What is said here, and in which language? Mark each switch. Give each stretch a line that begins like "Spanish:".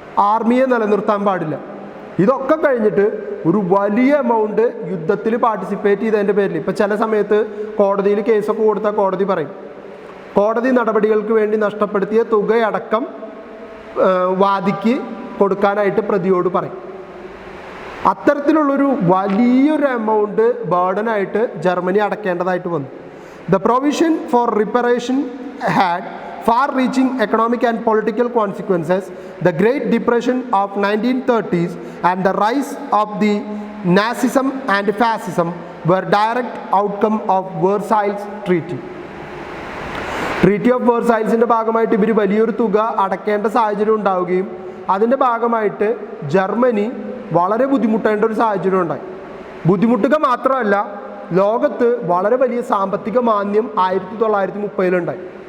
Malayalam: ആർമിയെ നിലനിർത്താൻ പാടില്ല. ഇതൊക്കെ കഴിഞ്ഞിട്ട് ഒരു വലിയ എമൗണ്ട് യുദ്ധത്തിൽ പാർട്ടിസിപ്പേറ്റ് ചെയ്തതിൻ്റെ പേരിൽ ഇപ്പോൾ ചില സമയത്ത് കോടതിയിൽ കേസൊക്കെ കൊടുത്താൽ കോടതി പറയും കോടതി നടപടികൾക്ക് വേണ്ടി നഷ്ടപ്പെടുത്തിയ തുകയടക്കം വാദിക്ക് കൊടുക്കാനായിട്ട് പ്രതിയോട് പറയും. അത്തരത്തിലുള്ളൊരു വലിയൊരു എമൗണ്ട് ബേർഡനായിട്ട് ജർമ്മനി അടയ്ക്കേണ്ടതായിട്ട് വന്നു.
English: The provision for reparation had far-reaching economic and political consequences. The Great Depression of 1930s and the rise of the Nazism and Fascism were direct outcome of Versailles Treaty.
Malayalam: Treaty of വേഴ്സൈൽസിൻ്റെ ഭാഗമായിട്ട് ഇവർ വലിയൊരു തുക അടയ്ക്കേണ്ട സാഹചര്യം ഉണ്ടാവുകയും അതിൻ്റെ ഭാഗമായിട്ട് Germany വളരെ ബുദ്ധിമുട്ടേണ്ട ഒരു സാഹചര്യം ഉണ്ടായി. ബുദ്ധിമുട്ടുക മാത്രമല്ല, ലോകത്ത് വളരെ വലിയ സാമ്പത്തിക മാന്ദ്യം 1930-ലുണ്ടായി.